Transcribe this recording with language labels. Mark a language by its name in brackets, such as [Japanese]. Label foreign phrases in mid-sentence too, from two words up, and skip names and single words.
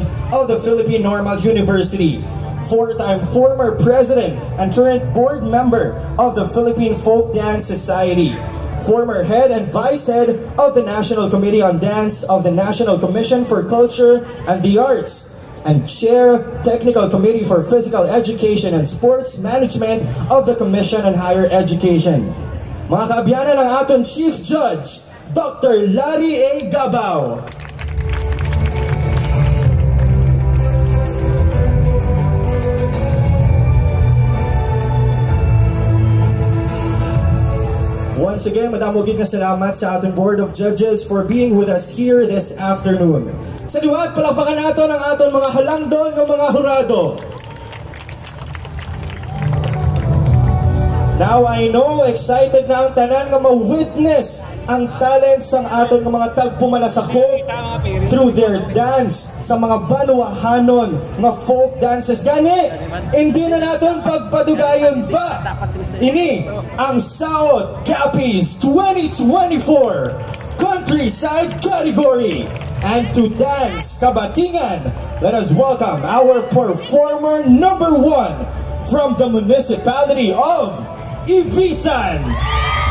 [English] of the Philippine Normal University, four-time former President and current Board Member of the Philippine Folk Dance Society, former Head and Vice Head of the National Committee on Dance of the National Commission for Culture and the Arts, and Chair, Technical Committee for Physical Education and Sports Management of the Commission on Higher Education. [Hiligaynon] Mga kaabyanan ng aton Chief Judge, Dr. Larry A. Gabao. [English] Once again, [Hiligaynon] madamugid na salamat sa ating [English] Board of Judges for being with us here this afternoon. [Hiligaynon] Sa liwat, palakpakan natin ang ating mga halangdon ng mga hurado. [English] Now I know, [Hiligaynon] excited na ang tanan nga ma-witness ang talent sang aton ng mga tagpumalasakop [English] through their dance [Hiligaynon] sa mga banuahanon nga [English] folk dances. [Hiligaynon] Gani, hindi na natin pagpadugayon pa. Ini ang Saot Capiz 2024 Countryside category. [English] And to dance kabatingan, let us welcome our performer number 1 from the municipality of Ibisan.